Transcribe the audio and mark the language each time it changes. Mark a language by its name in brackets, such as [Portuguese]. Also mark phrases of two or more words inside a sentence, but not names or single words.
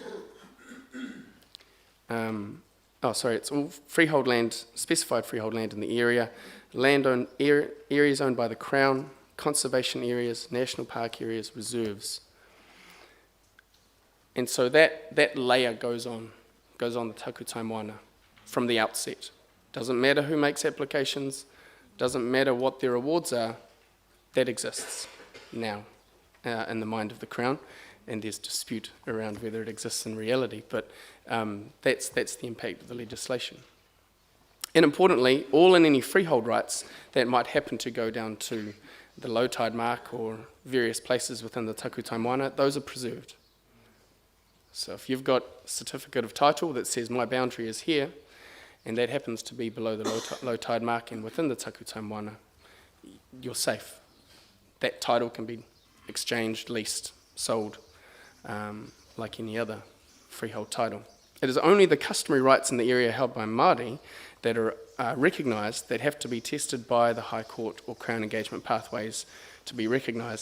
[English] It's all freehold land, specified freehold land in the area, areas owned by the Crown, conservation areas, national park areas, reserves. And so that layer goes on the [Māori] takutai moana [English] from the outset. Doesn't matter who makes applications, doesn't matter what their awards are, that exists now in the mind of the Crown, and there's dispute around whether it exists in reality, but that's the impact of the legislation. And importantly, all and any freehold rights that might happen to go down to the low tide mark or various places within the [Māori] takutai moana, [English] those are preserved. So if you've got a certificate of title that says my boundary is here, and that happens to be below the low tide mark and within the [Māori] takutai moana, [English] you're safe. That title can be exchanged, leased, sold, like any other freehold title. It is only the customary rights in the area held by Māori that are recognised that have to be tested by the High Court or Crown engagement pathways to be recognised.